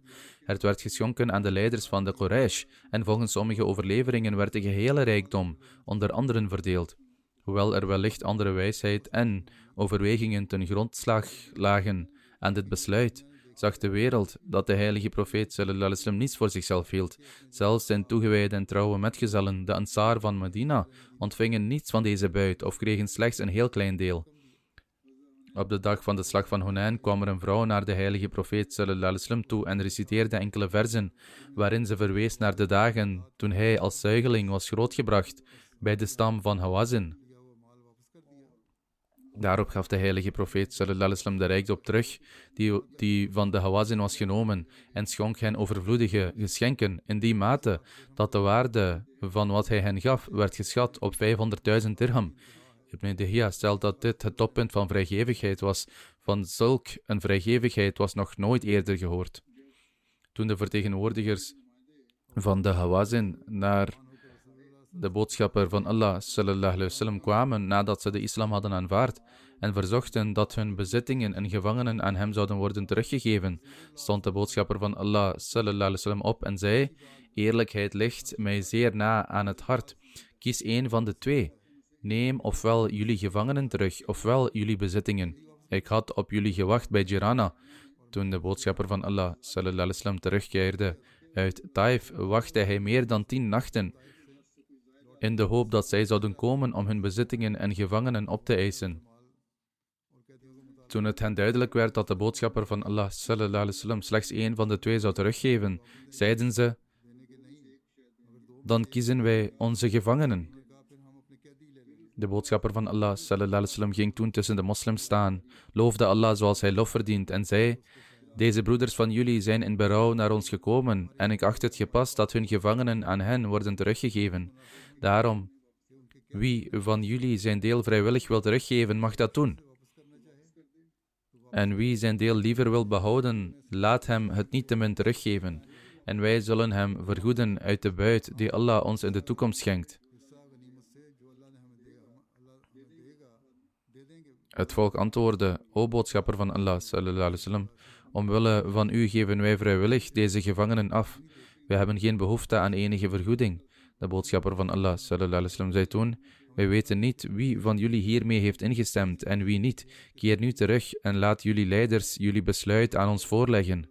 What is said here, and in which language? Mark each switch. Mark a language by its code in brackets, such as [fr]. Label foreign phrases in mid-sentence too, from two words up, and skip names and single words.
[nl] Het werd geschonken aan de leiders van de Quraysh en volgens sommige overleveringen werd de gehele rijkdom onder anderen verdeeld. Hoewel er wellicht andere wijsheid en overwegingen ten grondslag lagen aan dit besluit, zag de wereld dat de heilige profeet [ar] صلى الله عليه وسلم [nl] niets voor zichzelf hield. Zelfs zijn toegewijde en trouwe metgezellen, de Ansar van Medina, ontvingen niets van deze buit of kregen slechts een heel klein deel. Op de dag van de slag van Hunain kwam er een vrouw naar de heilige profeet [ar] صلى الله عليه وسلم [nl] toe en reciteerde enkele verzen, waarin ze verwees naar de dagen toen hij als zuigeling was grootgebracht bij de stam van Hawazin. Daarop gaf de heilige profeet [ar] صلى الله عليه وسلم [nl] de rijkdom terug die van de Hawazin was genomen en schonk hen overvloedige geschenken in die mate dat de waarde van wat hij hen gaf werd geschat op 500.000 dirham. Ibn Dihya stelt dat dit het toppunt van vrijgevigheid was. Van zulk een vrijgevigheid was nog nooit eerder gehoord. Toen de vertegenwoordigers van de Hawazin naar de boodschapper van Allah [ar] صلى الله عليه وسلم [nl] kwamen nadat ze de islam hadden aanvaard en verzochten dat hun bezittingen en gevangenen aan hem zouden worden teruggegeven, stond de boodschapper van Allah [ar] صلى الله عليه وسلم [nl] op en zei: eerlijkheid ligt mij zeer na aan het hart. Kies één van de twee. Neem ofwel jullie gevangenen terug, ofwel jullie bezittingen. Ik had op jullie gewacht bij Jirana. Toen de boodschapper van Allah [ar] صلى الله عليه وسلم [nl] terugkeerde uit Taif, wachtte hij meer dan 10 nachten in de hoop dat zij zouden komen om hun bezittingen en gevangenen op te eisen. Toen het hen duidelijk werd dat de boodschapper van Allah [ar] صلى الله عليه وسلم [nl] slechts één van de twee zou teruggeven, zeiden ze: dan kiezen wij onze gevangenen. De boodschapper van Allah [ar] صلى الله عليه وسلم [nl] ging toen tussen de moslims staan, loofde Allah zoals hij lof verdient en zei: deze broeders van jullie zijn in berouw naar ons gekomen en ik acht het gepast dat hun gevangenen aan hen worden teruggegeven. Daarom, wie van jullie zijn deel vrijwillig wil teruggeven, mag dat doen. En wie zijn deel liever wil behouden, laat hem het niettemin teruggeven. En wij zullen hem vergoeden uit de buit die Allah ons in de toekomst schenkt. Het volk antwoordde: o boodschapper van Allah [ar] صلى الله عليه وسلم, [nl] omwille van u geven wij vrijwillig deze gevangenen af. Wij hebben geen behoefte aan enige vergoeding. De boodschapper van Allah [ar] صلى الله عليه وسلم [nl] zei toen: wij weten niet wie van jullie hiermee heeft ingestemd en wie niet. Keer nu terug en laat jullie leiders jullie besluit aan ons voorleggen.